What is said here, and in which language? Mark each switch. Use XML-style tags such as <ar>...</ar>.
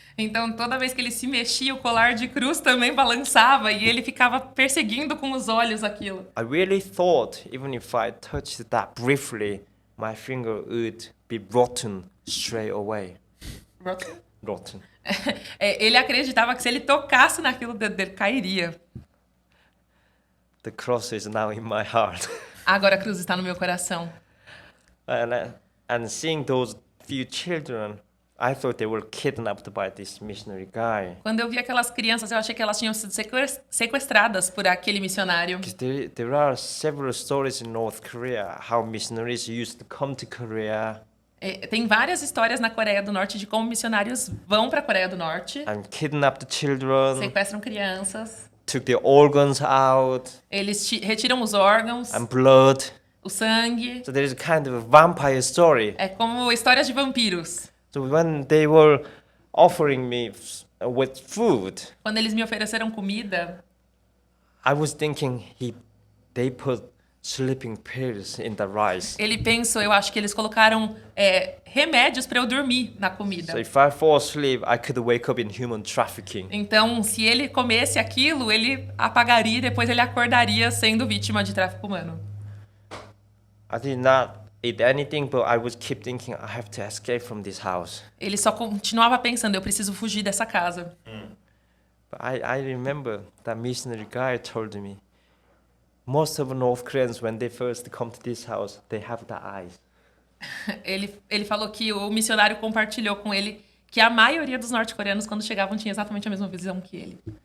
<pt>Então, toda vez que ele se mexia, o colar de cruz também balançava e ele ficava perseguindo com os olhos aquilo.</pt> <en>I really thought, even if I touched that briefly, my finger would be rotten straight away. Rotten.</en> <pt>Ele acreditava que se ele tocasse naquilo, o dedo dele cairia.</pt> <en>The cross is now in my heart.</en> <pt>Agora a cruz está no meu coração.</pt> <en>And seeing those few children, I thought they were kidnapped by this missionary guy.</en> <pt>Quando eu vi aquelas crianças, eu achei que elas tinham sido sequestradas por aquele missionário.</pt> <en>Because there are several stories in North Korea how missionaries used to come to Korea</en> <pt>Tem várias histórias na Coreia do Norte de como missionários vão para a Coreia do Norte,</pt> <en>and kidnap the children,</en> <pt>sequestram crianças,</pt> <en>took their organs out</en> <pt>eles retiram os órgãos,</pt> <en>and blood.</en> <pt>o sangue.</pt> <en>So there is a kind of a vampire story.</en> <pt>É como histórias de vampiros.</pt> <en>So when they were offering me with food,</en> <pt>Quando eles me ofereceram comida,</pt> <en>I was thinking they put sleeping pills in the rice.</en> <pt>ele pensou, eu acho que eles colocaram remédios para eu dormir na comida.</pt> <en>So if I fall asleep, I could wake up in human trafficking.</en> <pt>Então, se ele comesse aquilo, ele apagaria e depois ele acordaria sendo vítima de tráfico humano.</pt> <en>I did not eat anything, but I would keep thinking I have to escape from this house.</en> <pt>Ele só continuava pensando, eu preciso fugir dessa casa.</pt> <en>But I remember that missionary guy told me, most of North Koreans, when they first come to this house, they have the eyes.</en> <pt>Ele falou que o missionário compartilhou com ele que a maioria dos norte-coreanos, quando chegavam, tinha exatamente a mesma visão que ele.</pt>